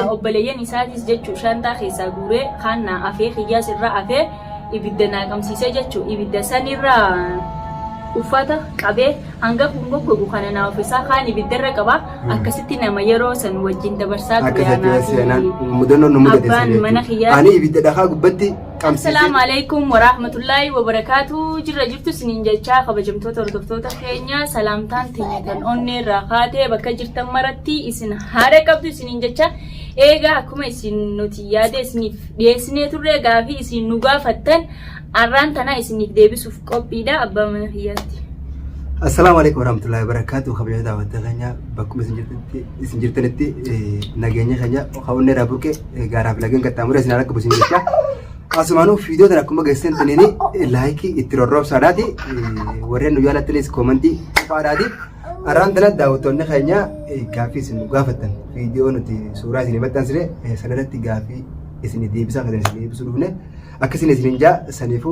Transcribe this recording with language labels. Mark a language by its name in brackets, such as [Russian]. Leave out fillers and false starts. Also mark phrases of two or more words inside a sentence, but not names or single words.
[Oromo] obboleeyyan isaatis jechuu shantaa keessaa guuree kaannaa afee xiyyaas irraa afee ibidda naa qabsiisee jechuu ibidda sanirraa uffata qabee hanga gogu kana naa ofiisaa kaan ibiddarra qaba akkasitti nama yeroo san wajjin dabarsaa mudannoo nu mudate ani ibidda dhakaa gubbatti [Arabic] السلام عليكم ورحمة الله وبركاته. [Oromo] Jirtu sinin jechaa kabajamtoota hordoftoota keenya salaamtaan teenya kan onnee irraa kaatee bakka jirtan maratti isin haadha qabdu sinin jecha eegaa akkuma isin nuti yaada isiniif dhiyeessinee turre gaafii isin nu gaafattan arraan tana isiniif deebisuuf qophiidha abbaa mana kiyyaatti. [Arabic] السلام عليكم ورحمة الله وبركاته. [Oromo] Kabajamtoota daawwattoota keenya bakkuma isin jirtanitti nageenya keenya onnee irraa burqee gaaraaf lageen qaxxaamuree isin akka busin jecha Asumaanuu viidiyoo kana akkuma geessisan taniini laayikii itti rorroobsaadhaati warreen nu jaalattanis koomantii faadhaati arraan tana daawwattoonni keenya gaafii isin gaafattan viidiyoo nuti suuraa isin maxxansine sanarratti gaafii isin deebisaa kan isin deebisuu dhufne akkasiin isin jaa saniifuu